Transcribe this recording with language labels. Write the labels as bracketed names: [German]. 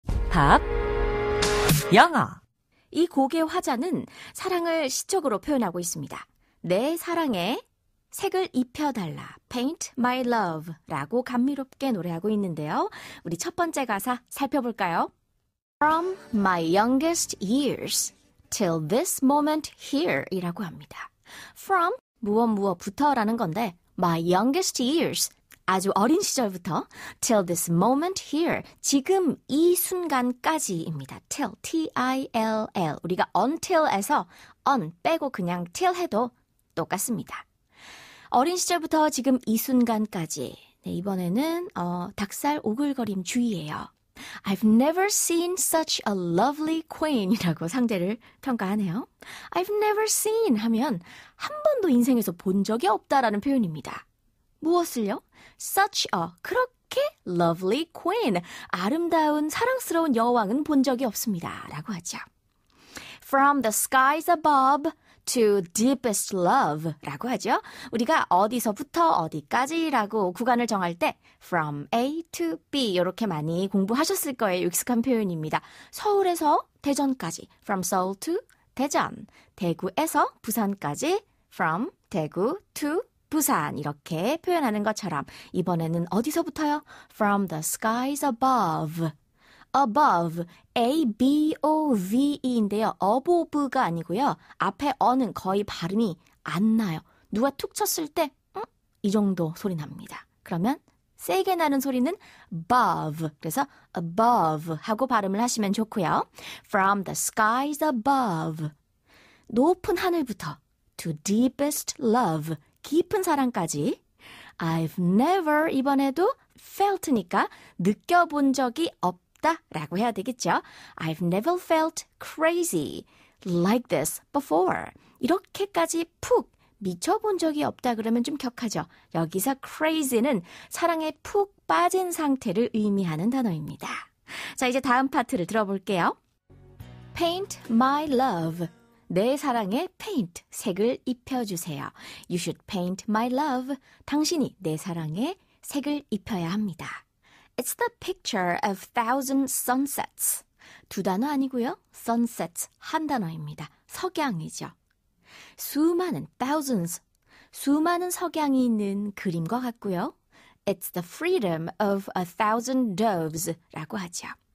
[Korean] 팝 영어. 이 곡의 화자는 사랑을 시적으로 표현하고 있습니다. 내 사랑에 색을 입혀달라, Paint My Love 라고 감미롭게 노래하고 있는데요. 우리 첫 번째 가사 살펴볼까요? [English] From my youngest years till this moment here [Korean] 이라고 합니다. From 무엇부터라는 건데 [English] my youngest years [Korean] 아주 어린 시절부터 [English] till this moment here, [Korean] 지금 이 순간까지입니다. [English] till, T-I-L-L. [Korean] 우리가 until에서 on 빼고 그냥 till 해도 똑같습니다. 어린 시절부터 지금 이 순간까지. 네, 이번에는 닭살 오글거림 주의예요. [English] I've never seen such a lovely queen [Korean] 이라고 상대를 평가하네요. I've never seen 하면 한 번도 인생에서 본 적이 없다라는 표현입니다. 무엇을요? Such a, 그렇게 lovely queen, 아름다운 사랑스러운 여왕은 본 적이 없습니다. 라고 하죠. [English] From the skies above to deepest love [Korean] 라고 하죠. 우리가 어디서부터 어디까지라고 구간을 정할 때 from A to B 이렇게 많이 공부하셨을 거예요. 익숙한 표현입니다. 서울에서 대전까지 from Seoul to 대전, 대구에서 부산까지 from 대구 to 부산 이렇게 표현하는 것처럼 이번에는 어디서부터요? [English] From the skies above. above, A-B-O-V-E인데요. [Korean] above가 아니고요. 앞에 어는 거의 발음이 안 나요. 누가 툭 쳤을 때 이 정도 소리 납니다. 그러면 세게 나는 소리는 above. 그래서 above 하고 발음을 하시면 좋고요. [English] From the skies above. [Korean] 높은 하늘부터 [English] to deepest love. [Korean] 깊은 사랑까지. I've never 이번에도 felt니까 느껴본 적이 없다라고 해야 되겠죠. [English] I've never felt crazy like this before. [Korean] 이렇게까지 푹 미쳐본 적이 없다 그러면 좀 격하죠. 여기서 crazy는 사랑에 푹 빠진 상태를 의미하는 단어입니다. 자, 이제 다음 파트를 들어볼게요. [English] Paint my love. [Korean] 내 사랑에 paint, 색을 입혀주세요. [English] You should paint my love. [Korean] 당신이 내 사랑에 색을 입혀야 합니다. [English] It's the picture of thousand sunsets. [Korean] 두 단어 아니고요. sunsets, 한 단어입니다. 석양이죠. 수많은 thousands, 수많은 석양이 있는 그림과 같고요. [English] It's the freedom of a thousand doves [Korean] 라고 하죠.